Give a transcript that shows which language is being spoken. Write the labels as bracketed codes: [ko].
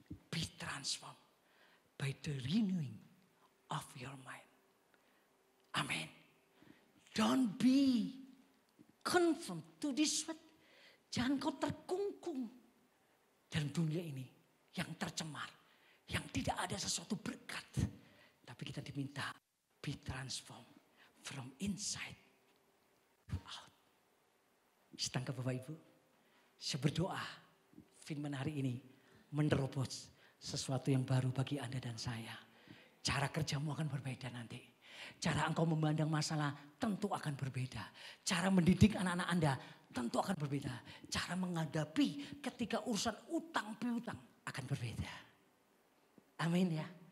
[en] Be transformed by the renewing of your mind. Amin. Don't be conformed to this world. [id] Jangan kau terkungkung dalam dunia ini yang tercemar. Yang tidak ada sesuatu berkat. Tapi kita diminta [en] be transformed from inside to out. [id] Setangkap Bapak Ibu, saya berdoa firman hari ini menerobos sesuatu yang baru bagi Anda dan saya. Cara kerjamu akan berbeda nanti. Cara engkau memandang masalah tentu akan berbeda. Cara mendidik anak-anak Anda tentu akan berbeda. Cara menghadapi ketika urusan utang piutang akan berbeda. Amin ya.